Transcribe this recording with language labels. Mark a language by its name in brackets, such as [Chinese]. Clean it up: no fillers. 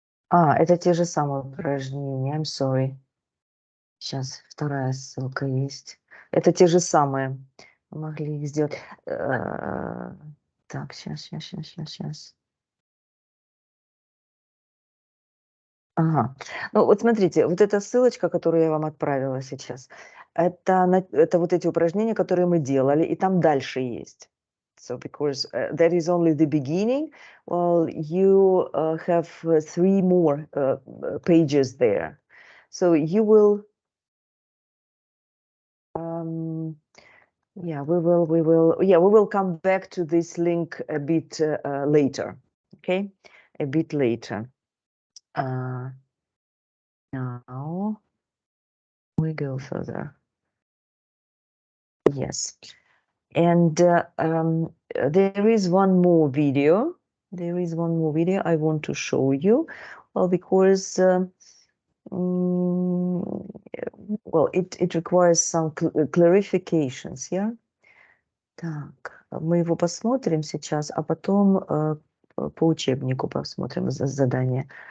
[Russian] Это те же самые упражнения. [English] I'm sorry. [Russian] Сейчас вторая ссылка есть. Это те же самые. Мы могли их сделать. Так, сейчас. Ага. Ну вот смотрите, вот эта ссылочка, которую я вам отправила сейчас, это вот эти упражнения, которые мы делали, и там дальше есть. [English] So because that is only the beginning, well, you have 3 more pages there. So you will, we will come back to this link a bit later. Okay, a bit later. Now we go further. Yes, and there is one more video. I want to show you. Well, because it requires some clarifications. Yeah. [Russian] Так, мы его посмотрим сейчас, а потом по учебнику посмотрим задание.